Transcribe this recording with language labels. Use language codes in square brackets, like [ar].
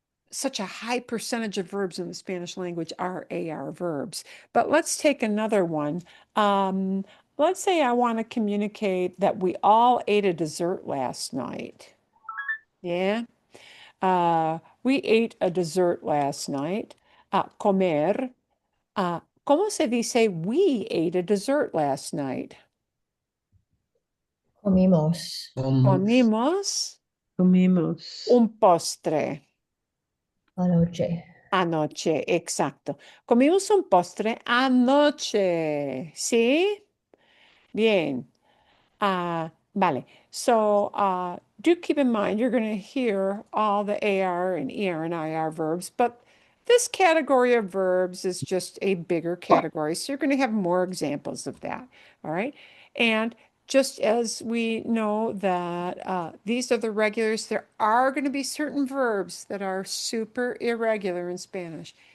[en] Such a high percentage of verbs in the Spanish language are AR verbs. But let's take another one. Let's say I want to communicate that we all ate a dessert last night. Yeah. We ate a dessert last night. [es] Comer. ¿Cómo se dice [en] we ate a dessert last night? [es] Comimos Comimos Comimos. un postre anoche. anoche, exacto. Comimos un postre anoche, ¿sí? Bien. Vale. [en] So do keep in mind you're going to hear all the AR and ER and IR verbs, but this category of verbs is just a bigger category. So you're going to have more examples of that. All right. And just as we know that these are the regulars, there are going to be certain verbs that are super irregular in Spanish.